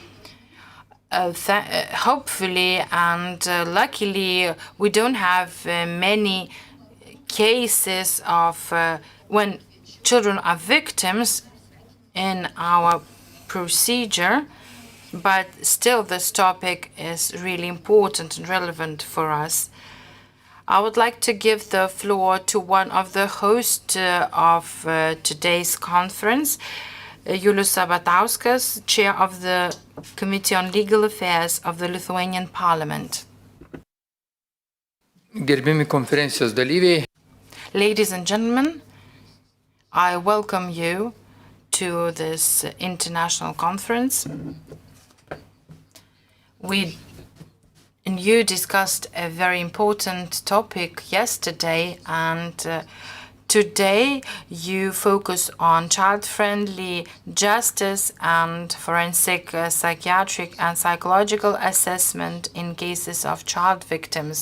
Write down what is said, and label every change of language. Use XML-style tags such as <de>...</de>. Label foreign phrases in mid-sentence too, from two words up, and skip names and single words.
<en>Hopefully and luckily, we don't have many cases of when children are victims in our procedure, but still this topic is really important and relevant for us. I would like to give the floor to one of the hosts of today's conference, Julius Sabatauskas, chair of the Committee on Legal Affairs of the Lithuanian Parliament.</en> <lt>Gerbiami konferencijos dalyviai.</lt> <en>Ladies and gentlemen, I welcome you to this international conference. You discussed a very important topic yesterday, and today you focus on child-friendly justice and forensic, psychiatric and psychological assessment in cases of child victims.</en>